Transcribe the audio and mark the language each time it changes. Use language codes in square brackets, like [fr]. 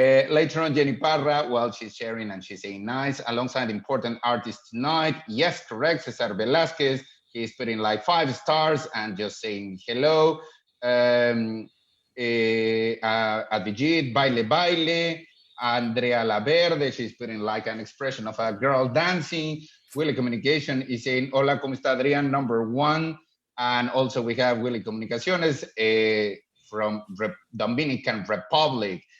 [en] Later on, Jenny Parra, well, she's sharing and she's saying nice, alongside important artists tonight. Yes, correct. Cesar Velasquez, he's putting like 5 stars and just saying hello. [es] Abhijit, Baile Baile. [en] Andrea Laverde, she's putting like an expression of a girl dancing. Willy Communication is saying, [es] hola, ¿cómo está Adrián? [en] #1. And also we have Willy Comunicaciones from Dominican Republic.